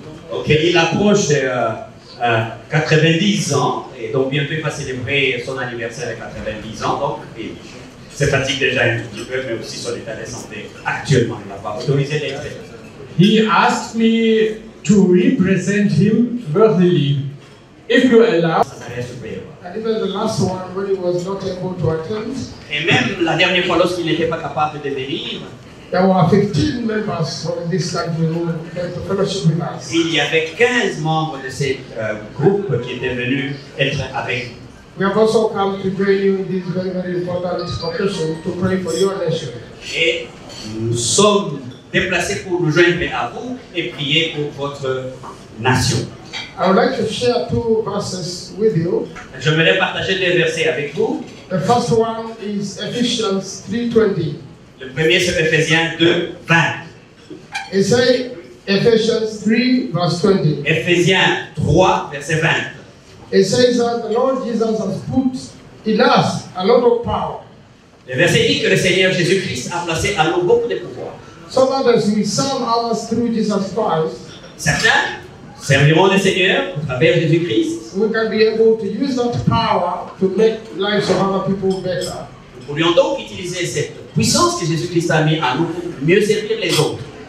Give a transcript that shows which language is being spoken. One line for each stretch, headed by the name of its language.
French: Ok, il approche 90 ans, et donc bientôt il va célébrer son anniversaire à 90 ans, donc il se fatigue déjà un petit peu, mais aussi son état de santé actuellement, il n'a pas autorisé d'être.
English: He asked me to represent him worthily. If you allow. And even the last one, when he was not able to attend,
French: Et même la dernière fois, lorsqu'il n'était pas capable de venir,
English: there were 15 members from this country who came to fellowship with us.
French: il y avait 15 membres de ce groupe qui étaient venus être avec nous.
English: We have also come to join you in this very, very important occasion to pray for your nation.
French: Et nous sommes déplacés pour nous joindre à vous et prier pour votre nation.
English: I would like to share two verses with you.
French: Je voudrais partager deux versets avec vous.
English: The first one is Ephesians 3:20.
French: Le premier, c'est Éphésiens 2, 20.
English: It says Ephesians 3 verse 20.
French: Éphésiens 3, verset 20.
English: It says that the Lord Jesus has put in us a lot of power,
French: Le verset dit que le Seigneur Jésus-Christ a placé en nous beaucoup de pouvoir.
English: so that as we serve others through Jesus Christ,
French: Certains serviront le Seigneur à travers Jésus-Christ.
English: we can be able to use that power to make lives of other people better.
French: Nous pourrions donc utiliser cette puissance que Jésus-Christ a mis en nous pour mieux servir les autres.